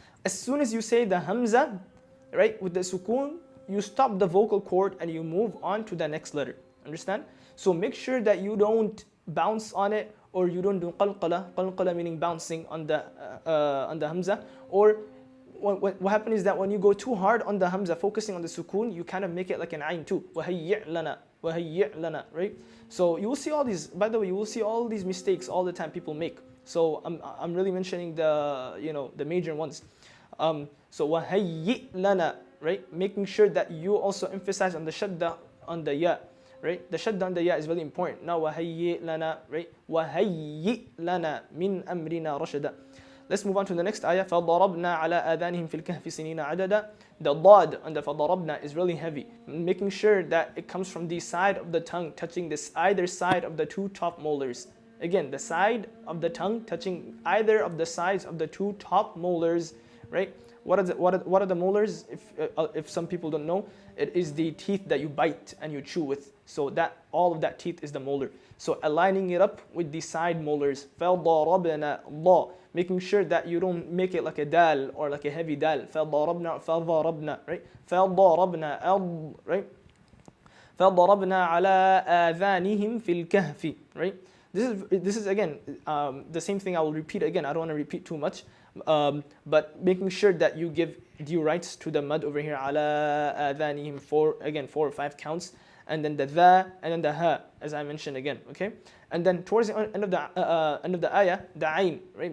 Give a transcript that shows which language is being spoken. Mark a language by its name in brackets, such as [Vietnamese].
[English] As soon as you say the hamza, right, with the sukoon, you stop the vocal cord and you move on to the next letter. Understand? So make sure that you don't bounce on it or you don't do qalqala meaning bouncing on the hamza, or what happens is that when you go too hard on the hamza, focusing on the sukoon, you kind of make it like an ayn too. [Arabic] وَهَيِّعْ لَنَا, right? [English] So you will see all these, by the way, you will see all these mistakes all the time people make. So I'm really mentioning the major ones. So [Arabic] وَهَيِّئْ لَنَا, [English] right? Making sure that you also emphasize on the shadda on the ya, right? The shadda on the ya is very important. Now [Arabic] وَهَيِّئْ لَنَا, [English] right? [Arabic] وَهَيِّئْ لَنَا مِنْ أَمْرِنَا رَشَدًا. [English] Let's move on to the next ayah. [Arabic] فَضَرَبْنَا عَلَىٰ آذَانِهِمْ فِي الْكَهْفِ سِنِينَ عَدَدًا. [English] The dad on the فَضَرَبْنَا is really heavy, making sure that it comes from the side of the tongue, touching this either side of the two top molars. Again, the side of the tongue touching either of the sides of the two top molars, right? What are the molars? If some people don't know, it is the teeth that you bite and you chew with. So that all of that teeth is the molar. So aligning it up with the side molars. [Arabic] فَضَرَبْنَا [English] Allah, making sure that you don't make it like a dal or like a heavy dal. [Arabic] فَضَرَبْنَا, right? فَضَرَبْنَا, right? فَضَرَبْنَا عَلَىٰ آذَانِهِمْ فِي الْكَهْفِ, right? [English] This is again the same thing I will repeat again. I don't want to repeat too much. But making sure that you give due rights to the mud over here. [Arabic] عَلَىٰ آذَانِهِمْ, [English] 4 or 5 counts. And then the dha, and then the ha, as I mentioned again, okay? And then towards the end of the ayah, the ayn, right?